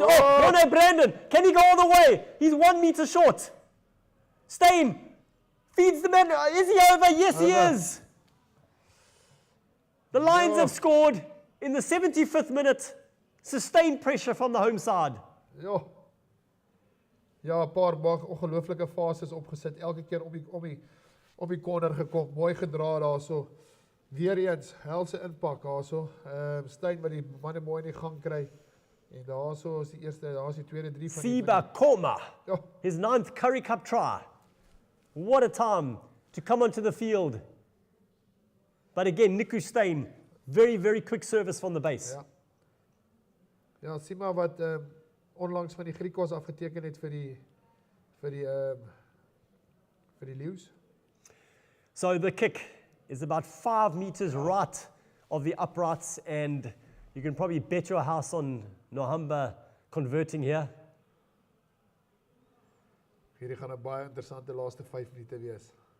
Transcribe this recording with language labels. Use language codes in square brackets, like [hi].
[en] Oh, Morne Brandon. Can he go all the way? He's 1 meter short. Steyn feeds the man. Is he over? Yes, he Over. is. The Lions No. have scored in the 75th minute. Sustained pressure from the home side. [af] Ja. Ja, 'n paar ongelooflike fases opgesit. Elke keer op die corner gekom, mooi gedra daarso. Weer eens helse impak daarso. Steyn wat die manne mooi in die gang kry. En daarso is die eerste, daar's die tweede, 3 van die Siba Koma, Ja, [en] his 9th Curry Cup try. What a time to come onto the field. But again, Niku Steyn, very, very quick service from the base. [af] ja. Ja, sien maar wat onlangs van die Griekos afgeteken het vir die Leeu's. [en] So the kick is about 5 meters right of the uprights, and you can probably bet your house on Nohamba converting here. [af] Hierdie gaan 'n baie interessante laaste 5 minute wees.